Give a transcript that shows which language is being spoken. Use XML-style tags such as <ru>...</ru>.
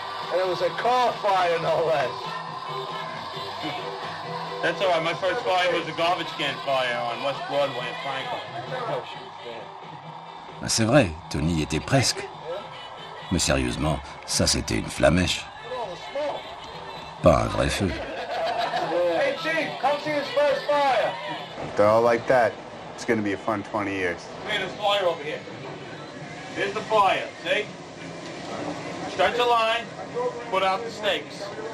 <en>And it was a car fire, no less. That's all right. My first fire was a garbage can fire on West Broadway in Franklin.</en> <fr>Ah, c'est vrai, Tony était presque. Mais sérieusement, ça c'était une flamèche. Pas un vrai feu.</fr> <en>Hey, Chief, come see his first fire. If they're all like that, it's going to be a fun 20 years. Come here, there's fire over here. Here's the fire, see? Start your line, put out the stakes.</en>